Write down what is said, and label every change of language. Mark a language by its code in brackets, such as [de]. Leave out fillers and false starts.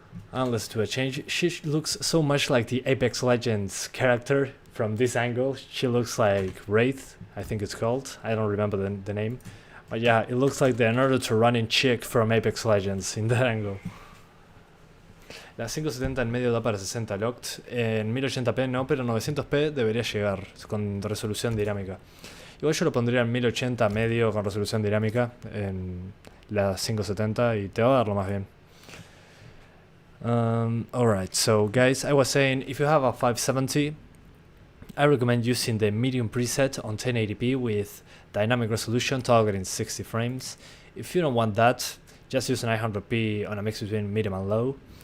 [en] And let's do a change. She looks so much like the Apex Legends character from this angle. She looks like Wraith, I think it's called. I don't remember the name. But yeah, it looks like the Naruto running chick from Apex Legends in that angle. [es] La 570 en medio da para 60 locked. En 1080p no, pero 900p debería llegar con resolución dinámica. Igual yo lo pondría en 1080 medio con resolución dinámica en la 570 y te va a dar lo más bien. [en] Alright, so guys, I was saying if you have a 570, I recommend using the medium preset on 1080p with dynamic resolution targeting 60 frames. If you don't want that, just use 900p on a mix between medium and low.